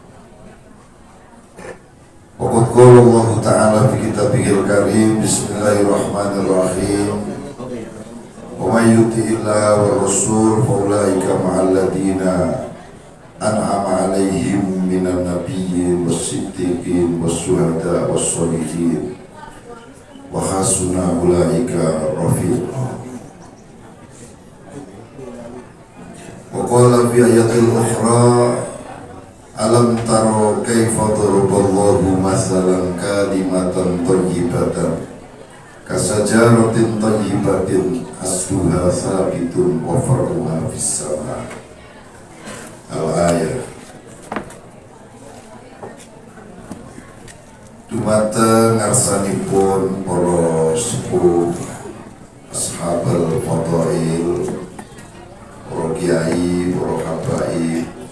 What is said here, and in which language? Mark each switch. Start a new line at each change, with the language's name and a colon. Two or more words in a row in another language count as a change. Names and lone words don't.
Arabic: وقد قال الله تعالى في كتابه الكريم، بسم الله الرحمن الرحيم. ومن يطع الله والرسول فأولئك مع الذين أنعم عليهم من النبيين والصديقين والشهداء والصالحين وحسن أولئك رفيقا. وقال في الآية الأخرى، ألم تر كيف ضرب الله مثلا كلمة طيبة كشجرة طيبة أصلها ثابت وفرعها في السماء. الآية.
Javanese: Dumateng ngarsanipun para sepuh,
Arabic: أصحاب الفضائل,
Javanese: para kiai, para habaib,